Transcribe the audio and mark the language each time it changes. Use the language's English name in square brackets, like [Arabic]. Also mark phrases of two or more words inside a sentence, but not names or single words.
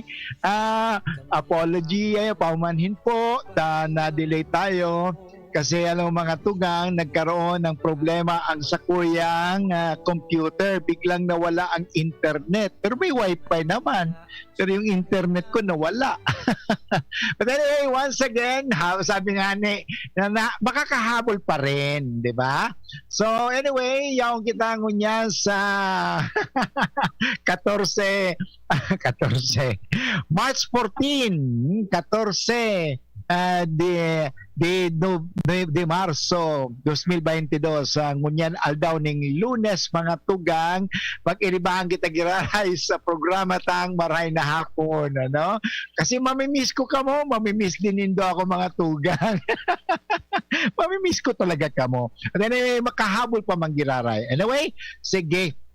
[Filipino] Apology, paumanhin po, na-delay tayo. Kasi alam mo mga tugang, nagkaroon ng problema ang sakuyang computer. Biglang nawala ang internet. Pero may wifi naman. Pero yung internet ko nawala. [English] But anyway, once again, [Filipino] sabi nga ni, baka kahabol pa rin, di ba? [English] So anyway, [Bikol] yaong kita ngunya sa 14, March 14, 14, de Marso 2022 ngunyan aldaw ning Lunes mga tugang pag-iribahan kita girahay sa programa tang maray na hapon ano kasi mamimiss ko kamo mamimiss din nindo ako mga tugang mamimiss ko talaga kamo at anyway makahabol pa manggiraray anyway sige